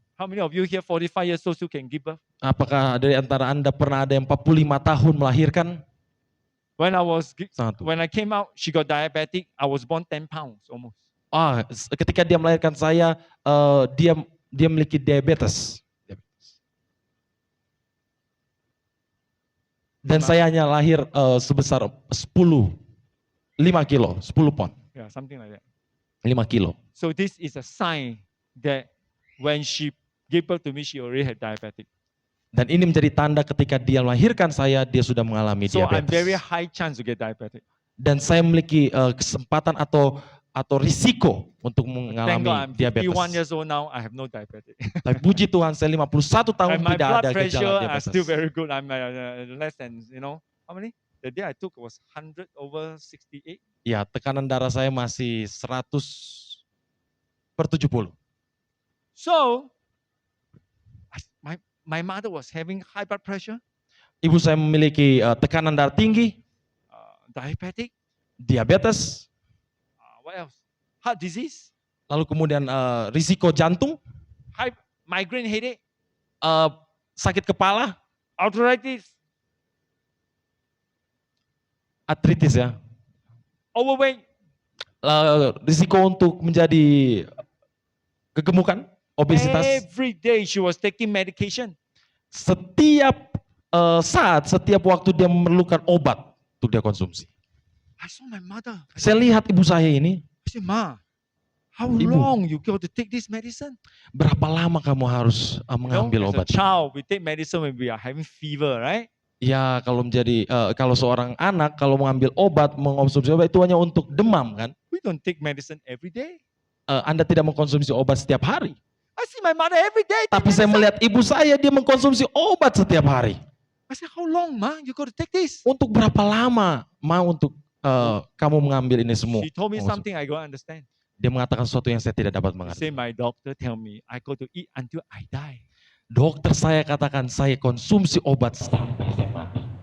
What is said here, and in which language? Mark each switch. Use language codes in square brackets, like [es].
[en] How many of you here 45 years old still can give birth? [id] Apakah dari antara Anda pernah ada yang 45 tahun melahirkan? Sangat tua. [en] When I came out, she got diabetic. I was born 10 pounds almost. [id] Ketika dia melahirkan saya, dia memiliki diabetes. Dan saya hanya lahir sebesar 5 kilo, 10 pon, [en] Yeah, something like that. [id] 5 kilo. [en] So this is a sign that when she gave birth to me, she already had diabetic. [id] Dan ini menjadi tanda ketika dia melahirkan saya, dia sudah mengalami [en] So I'm very [id] diabetes. [en] high chance to get diabetic. [id] Dan saya memiliki kesempatan atau risiko untuk [en] Thank [id] mengalami [en] God I'm 51 [id] diabetes. [en] years old now. I have no diabetes. [id] Tapi puji Tuhan, saya 51 tahun [en] And my [id] tidak [en] blood [id] ada [en] pressure [id] gejala [en] are still [id] diabetes. [en] very good. I'm less than, you know, how many? The day I took was 100/68. [id] Ya, tekanan darah saya masih 100/70. [en] So my mother was having high blood pressure, [id] Ibu saya memiliki tekanan darah tinggi, [en] diabetic. [id] diabetes, [en] What else? heart disease, [id] lalu kemudian risiko jantung, [en] high migraine headache, [id] sakit kepala, [en] arthritis, [id] artritis ya, [en] overweight, [id] risiko untuk menjadi kegemukan, obesitas. [en] every day she was taking medication. [id] Setiap saat, setiap waktu dia memerlukan obat untuk dia konsumsi. [en] I saw my mother. [id] Saya lihat ibu saya ini, [en] I said, Ma, how [id] Ibu. [en] long you got to take this medicine? [id] berapa lama kamu harus mengambil [en] As a [id] obat? [en] child, we take medicine when we are having fever, right? [id] Ya, kalau seorang anak kalau mengambil obat, mengonsumsi obat itu hanya untuk demam kan? [en] We don't take medicine every day. [id] Anda tidak mengkonsumsi obat setiap hari. [en] I see my mother every day. take [id] Tapi saya [en] medicine. [id] melihat ibu saya, dia mengkonsumsi obat setiap hari. [en] I said, how long, Ma? You got to take this. [id] Untuk berapa lama mau untuk kamu mengambil ini semua? [en] She told me [id] Maksud- [en] something I don't understand. [id] Dia mengatakan sesuatu yang saya tidak dapat [en] She [id] mengerti. [en] said, my doctor tell me I got to eat until I die. [id] Dokter saya katakan saya konsumsi obat sampai saya mati.